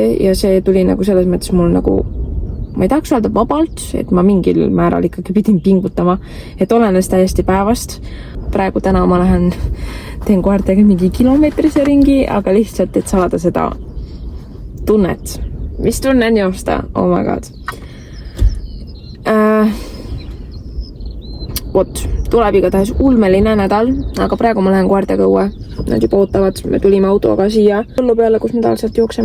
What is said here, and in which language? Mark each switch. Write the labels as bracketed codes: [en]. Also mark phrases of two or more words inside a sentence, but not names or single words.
[et] Ja see tuli nagu selles mõttes mul nagu, ma ei tahaks öelda vabalt, et ma mingil määral ikkagi pidin pingutama, et olenes täiesti päevast. Praegu täna ma lähen, teen koertega mingi kilomeetrise ringi, aga lihtsalt, et saada seda tunnet. Mis tunnen joosta? [en] Oh my god. [et] Tuleb igatahes ulmeline nädal, aga praegu ma lähen koertega õue. Nad juba ootavad, me tulime autoga siia põllu peale, kus me tavaliselt jookseme.